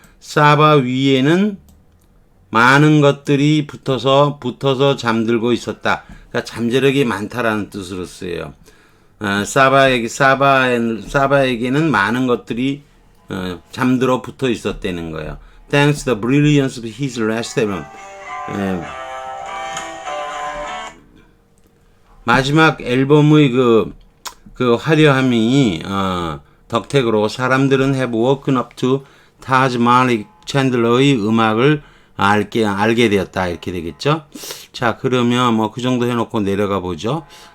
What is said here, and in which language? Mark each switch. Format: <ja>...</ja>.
<ko>사바 위에는 많은 것들이 붙어서 잠들고 있었다. 그러니까 잠재력이 많다라는 뜻으로 쓰여요. 사바에게는 많은 것들이 잠들어 붙어 있었다는 거예요.</ko> <en>Thanks to the brilliance of his last album.</en> <ko>마지막 앨범의 그 화려함이 덕택으로 사람들은</ko> <en>have woken up to</en> <ko>타즈 말릭 챈들러의 음악을 알게 되었다 이렇게 되겠죠. 자, 그러면 뭐 그 정도 해놓고 내려가 보죠.</ko>